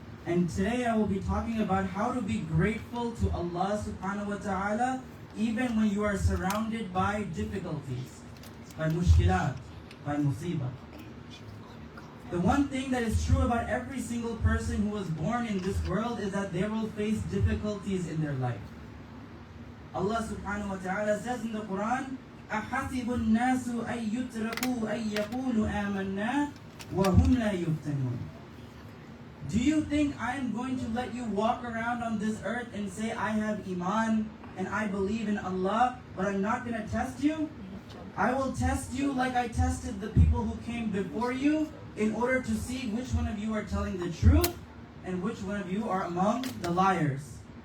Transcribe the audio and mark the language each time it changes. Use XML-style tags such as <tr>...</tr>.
<en>And today I will be talking about how to be grateful to Allah</en> <ar>subhanahu wa ta'ala</ar> <en>even when you are surrounded by difficulties, by mushkilat, by musibah. The one thing that is true about every single person who was born in this world is that they will face difficulties in their life. Allah subhanahu wa ta'ala says in the Quran,</en> <ar>أَحَسِبُ النَّاسُ أَن يُتْرَكُوا أَن يَقُولُوا آمَنَّا وَهُمْ لَا يُفْتَنُونَ.</ar> <en>Do you think I am going to let you walk around on this earth and say, I have Iman and I believe in Allah, but I'm not going to test you? I will test you like I tested the people who came before you in order to see which one of you are telling the truth and which one of you are among the liars.</en>